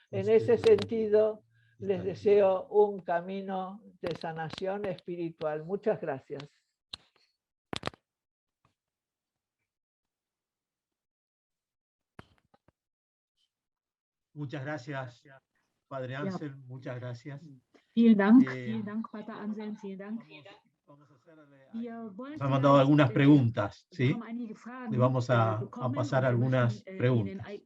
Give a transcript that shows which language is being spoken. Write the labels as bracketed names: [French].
[Spanish] En ese sentido, les deseo un camino de sanación espiritual. Muchas gracias. Muchas gracias, Padre Anselm, muchas gracias. [German] Vielen Dank, Pater Anselm, vielen Dank. [Spanish] Nos han mandado algunas preguntas, ¿sí? Le vamos a pasar algunas preguntas.